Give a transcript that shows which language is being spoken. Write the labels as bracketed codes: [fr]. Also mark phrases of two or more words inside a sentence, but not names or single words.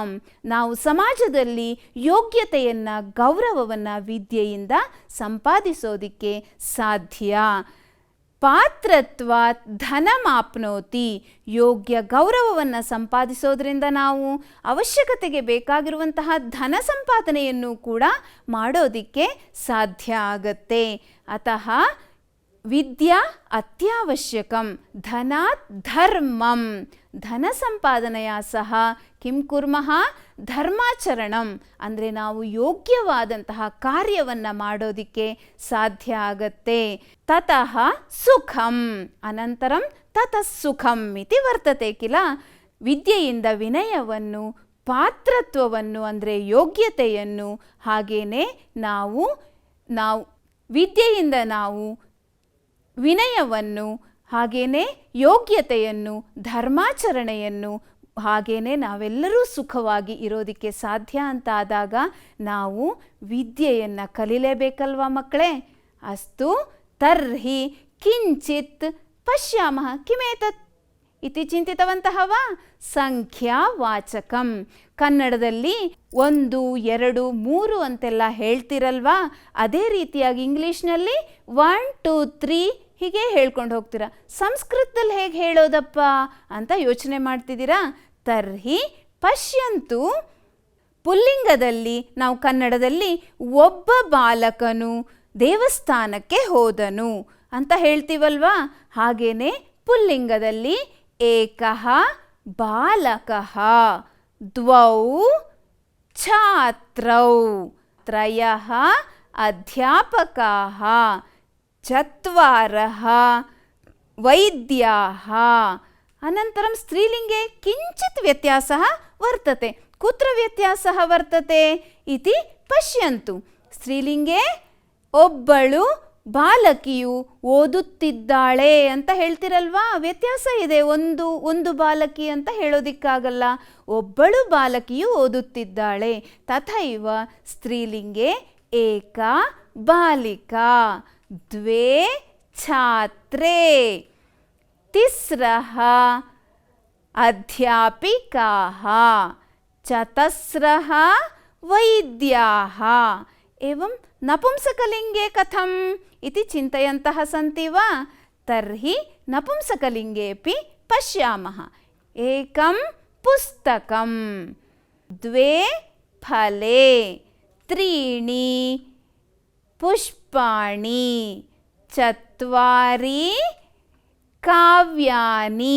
[kn] ನಾವು ಸಮಾಜದಲ್ಲಿ ಯೋಗ್ಯತೆಯನ್ನು, ಗೌರವವನ್ನು ವಿದ್ಯೆಯಿಂದ ಸಂಪಾದಿಸೋದಕ್ಕೆ ಸಾಧ್ಯ. [sa] ಪಾತ್ರತ್ವಾತ್ ಧನಮಾಪ್ನೋತಿ. [kn] ಯೋಗ್ಯ ಗೌರವವನ್ನು ಸಂಪಾದಿಸೋದ್ರಿಂದ ನಾವು ಅವಶ್ಯಕತೆಗೆ ಬೇಕಾಗಿರುವಂತಹ ಧನ ಸಂಪಾದನೆಯನ್ನು ಕೂಡ ಮಾಡೋದಕ್ಕೆ ಸಾಧ್ಯ ಆಗತ್ತೆ. [sa] ಅತಃ ವಿದ್ಯಾ ಅತ್ಯವಶ್ಯಕಂ ಧನಾತ್ ಧರ್ಮಂ. [kn] ಧನ ಸಂಪಾದನೆಯ [sa] ಸಹ ಕಿಂ ಕುರ್ಮಃ? ಧರ್ಮಾಚರಣಂ. [kn] ಅಂದರೆ ನಾವು ಯೋಗ್ಯವಾದಂತಹ ಕಾರ್ಯವನ್ನು ಮಾಡೋದಕ್ಕೆ ಸಾಧ್ಯ ಆಗತ್ತೆ. [sa] ತತಃ ಸುಖಂ ಅನಂತರಂ ತತಃ ಸುಖಂ ಇತಿ ವರ್ತತೆ ಕಿಲ. [kn] ವಿದ್ಯೆಯಿಂದ ವಿನಯವನ್ನು, ಪಾತ್ರತ್ವವನ್ನು ಅಂದರೆ ಯೋಗ್ಯತೆಯನ್ನು, ಹಾಗೇನೆ ನಾವು ವಿದ್ಯೆಯಿಂದ ನಾವು ವಿನಯವನ್ನು, ಹಾಗೇನೆ ಯೋಗ್ಯತೆಯನ್ನು, ಧರ್ಮಾಚರಣೆಯನ್ನು, ಹಾಗೇನೆ ನಾವೆಲ್ಲರೂ ಸುಖವಾಗಿ ಇರೋದಕ್ಕೆ ಸಾಧ್ಯ ಅಂತ ಆದಾಗ ನಾವು ವಿದ್ಯೆಯನ್ನು ಕಲಿಲೇಬೇಕಲ್ವ ಮಕ್ಕಳೇ? [sa] ಅಸ್ತು ತರ್ಹಿ ಕಿಂಚಿತ್ ಪಶ್ಯಾಮಃ ಕಿಮೇತತ್ ಇತಿ ಚಿಂತಿತವಂತಹ ವಾ? [kn] ಸಂಖ್ಯಾವಾಚಕಂ. ಕನ್ನಡದಲ್ಲಿ 1, 2, 3 ಅಂತೆಲ್ಲ ಹೇಳ್ತಿರಲ್ವಾ? ಅದೇ ರೀತಿಯಾಗಿ ಇಂಗ್ಲೀಷ್ನಲ್ಲಿ 1, 2, 3 ಹೀಗೆ ಹೇಳ್ಕೊಂಡು ಹೋಗ್ತೀರಾ. ಸಂಸ್ಕೃತದಲ್ಲಿ ಹೇಗೆ ಹೇಳೋದಪ್ಪ ಅಂತ ಯೋಚನೆ ಮಾಡ್ತಿದ್ದೀರಾ. [sa] ತರ್ಹಿ ಪಶ್ಯಂತು [kn] ಪುಲ್ಲಿಂಗದಲ್ಲಿ ನಾವು ಕನ್ನಡದಲ್ಲಿ ಒಬ್ಬ ಬಾಲಕನು ದೇವಸ್ಥಾನಕ್ಕೆ ಹೋದನು ಅಂತ ಹೇಳ್ತೀವಲ್ವಾ, ಹಾಗೇನೆ ಪುಲ್ಲಿಂಗದಲ್ಲಿ [sa] ಏಕಃ ಬಾಲಕಃ, ದ್ವೌ ಛಾತ್ರೌ, ತ್ರಯಃ ಅಧ್ಯಾಪಕಾಃ, ಚತ್ವಾರಃ ವೈದ್ಯಾಃ. ಅನಂತರಂ ಸ್ತ್ರೀಲಿಂಗೆ ಕಿಂಚಿತ್ ವ್ಯತ್ಯಾಸಃ ವರ್ತತೆ. ಕುತ್ರ ವ್ಯತ್ಯಾಸಃ ವರ್ತತೆ ಇತಿ ಪಶ್ಯಂತು. [kn] ಸ್ತ್ರೀಲಿಂಗೆ ಒಬ್ಬಳು ಬಾಲಕಿಯು ಓದುತ್ತಿದ್ದಾಳೆ ಅಂತ ಹೇಳ್ತಿರಲ್ವಾ, ವ್ಯತ್ಯಾಸ ಇದೆ. ಒಂದು ಬಾಲಕಿ ಅಂತ ಹೇಳೋದಿಕ್ಕಾಗಲ್ಲ, ಒಬ್ಬಳು ಬಾಲಕಿಯು ಓದುತ್ತಿದ್ದಾಳೆ. [sa] ತಥೈವ ಸ್ತ್ರೀಲಿಂಗೆ ಏಕಾ ಬಾಲಿಕಾ, ದ್ವೇ ಛಾತ್ರೇ, ತಿಸ್ರಃ ಅಧ್ಯಾಪಿಕಾಃ, ಚತಸ್ರಃ ವೈದ್ಯಾಃ. एवं नपुंसकलिंगे कथम इति चिन्तयन्तः सन्ति वा? तर्हि नपुंसकलिंगेऽपि पश्यामः. एकं पुस्तकं, द्वे फले, त्रीणि पुष्पाणि, चत्वारि काव्यानि.